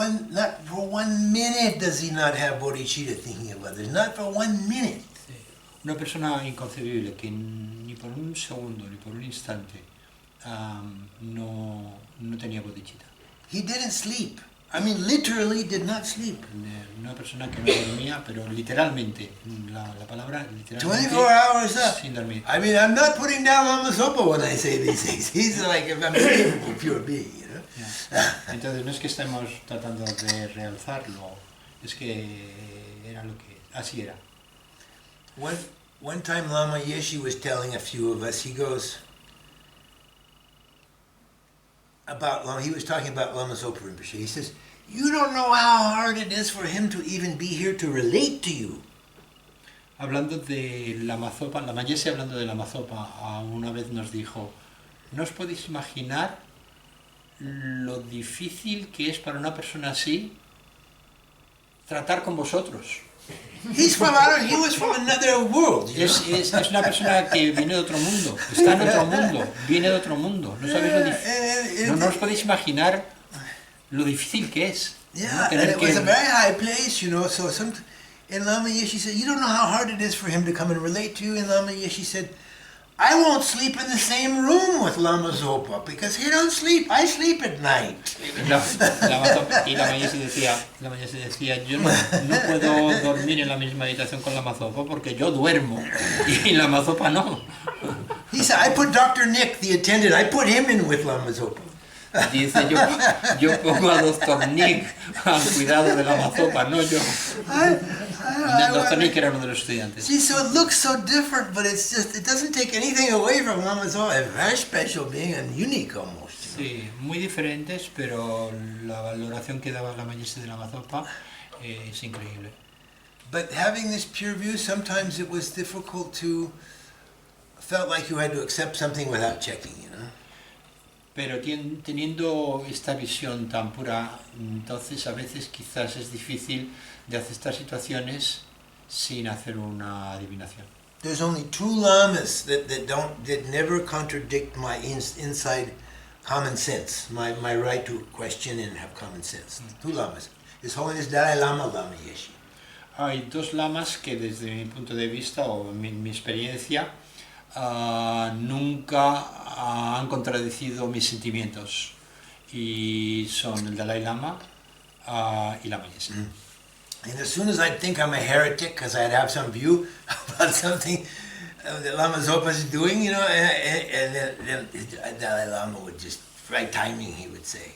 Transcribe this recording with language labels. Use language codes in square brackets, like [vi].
[en] not for 1 minute does he not have bodhicitta thinking of others. Not for 1 minute. [es] Sí. Una persona inconcebible que ni por un segundo ni por un instante no tenía bodhicitta. [en] He didn't sleep. I mean, literally did not sleep. [es] Una persona que no dormía, pero literalmente, la palabra literalmente [en] 24 hours up. [es] sin dormir. [en] I mean, I'm not putting down Lama Zopa when I say these things. He's like a beautiful, pure being, you know. Yeah. [es] Entonces no es que estemos tratando de realzarlo, es que era lo que así era. [en] One time Lama Yeshe was telling a few of us, he goes, he was talking about Lama Zopa Rimpoché. He says, you don't know how hard it is for him to even be here to relate to you. [es] Hablando de Lama Zopa, Lama Yeshe hablando de Lama Zopa, una vez nos dijo, no os podéis imaginar lo difícil que es para una persona así tratar con vosotros. [en] He was from another world. You know? [es] Es una persona que viene de otro mundo, está en otro mundo, viene de otro mundo. No sabéis no os podéis imaginar lo difícil que es. [en] Yeah, and it was a very high place, you know. And Lama Yeshe said, you don't know how hard it is for him to come and relate to you. And Lama Yeshe said, I won't sleep in the same room with Lama Zopa because he don't sleep. I sleep at night. [es] Y Lama Yeshe decía, yo no puedo dormir en la misma habitación con Lama Zopa porque yo duermo y Lama Zopa no. [en] He said, I put Dr. Nick, the attendant, I put him in with Lama Zopa. [es] Dice, yo pongo a Dr. Nick al cuidado de Lama Zopa, no yo. Dr. Nick era uno de los estudiantes. [en] See, so it looks so different, but it's just, it doesn't take anything away from Lama Zopa. A very special being and unique almost. [es] Sí, muy diferentes, pero la valoración que daba Lama Yeshe de Lama Zopa es increíble. [en] But having this pure view, sometimes it was difficult to, felt like you had to accept something without checking, you know. [es] Pero teniendo esta visión tan pura, entonces a veces quizás es difícil de aceptar situaciones sin hacer una adivinación. [en] There's only 2 lamas that never contradict my inside common sense, my right to question and have common sense. 2 lamas. His Holiness Dalai Lama, Lama Yeshe. [es] Hay 2 lamas que desde mi punto de vista o mi experiencia nunca han contradecido mis sentimientos y son el Dalai Lama y Lama Yeshe. [en] And as soon as I think I'm a heretic because I'd have some view about something that Lama Zopa is doing, you know, and then Dalai Lama would just, right timing, he would say.